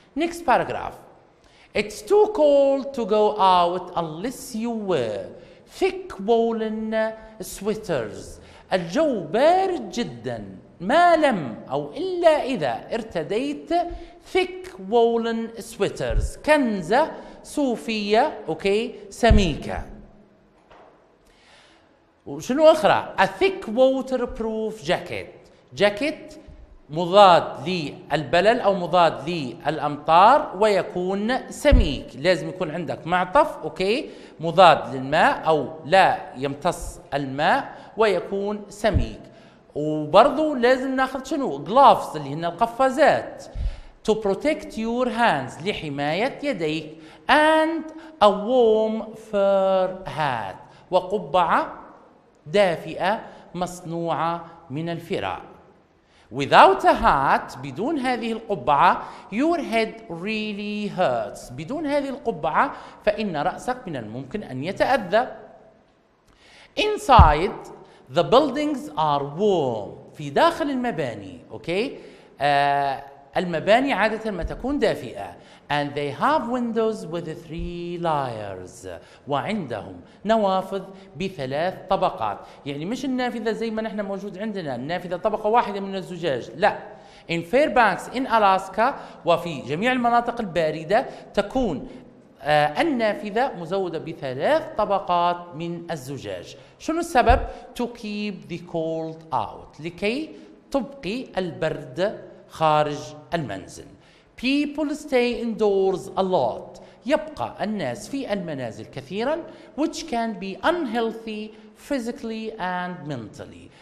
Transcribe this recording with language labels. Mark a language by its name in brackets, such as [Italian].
[English] Next paragraph. It's too cold to go out unless you wear thick woolen sweaters. [Arabic] الجو بارد جدا ما لم أو إلا إذا ارتديت [English] thick woolen sweaters [Arabic] كنزة صوفية أوكي سميكة. وشنو أخرى؟ [English] a thick waterproof jacket [Arabic] مضاد للبلل أو مضاد للأمطار ويكون سميك. لازم يكون عندك معطف أوكي مضاد للماء أو لا يمتص الماء ويكون سميك. وبرضو لازم ناخذ شنو؟ gloves اللي هن القفازات [English] to protect your hands [Arabic] لحماية يديك [English] and a warm fur hat [Arabic] وقبعة دافئة مصنوعة من الفراء. [English] Without a hat [Arabic] بدون هذه القبعة [English] your head really hurts. [Arabic] بدون هذه القبعة فإن رأسك من الممكن أن يتأذى. [English] Inside the buildings are warm. [Arabic] في داخل المباني أوكي المباني عادة ما تكون دافئة [English] and they have windows with 3 layers [Arabic] وعندهم نوافذ ب3 طبقات. يعني مش النافذة زي ما نحن موجود عندنا النافذة طبقة واحدة من الزجاج لا. [English] in Fairbanks in Alaska [Arabic] وفي جميع المناطق الباردة تكون النافذة مزودة ب3 طبقات من الزجاج. شنو السبب؟ [English] to keep the cold out [Arabic] لكي تبقي البرد خارج المنزل. [English] People stay indoors a lot. [Arabic] يبقى الناس في المنازل كثيرا [English] which can be unhealthy physically and mentally.